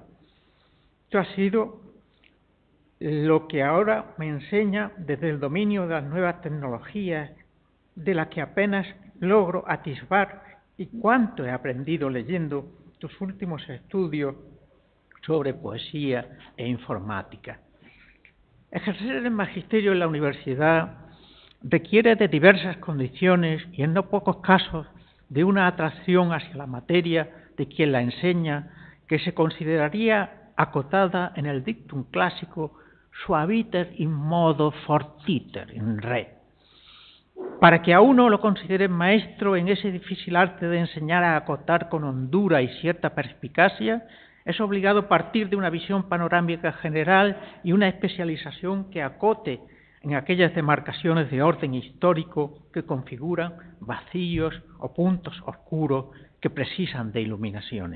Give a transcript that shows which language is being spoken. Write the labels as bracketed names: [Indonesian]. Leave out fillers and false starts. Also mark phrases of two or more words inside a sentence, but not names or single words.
[Spanish] Esto ha sido lo que ahora me enseña desde el dominio de las nuevas tecnologías, de las que apenas logro atisbar, y cuánto he aprendido leyendo tus últimos estudios sobre poesía e informática. Ejercer el magisterio en la universidad requiere de diversas condiciones y en no pocos casos de una atracción hacia la materia de quien la enseña que se consideraría acotada en el dictum clásico [Latin] suaviter in modo fortiter in re. [Spanish] Para que a uno lo consideren maestro en ese difícil arte de enseñar a acotar con hondura y cierta perspicacia, es obligado partir de una visión panorámica general y una especialización que acote en aquellas demarcaciones de orden histórico que configuran vacíos o puntos oscuros que precisan de iluminaciones.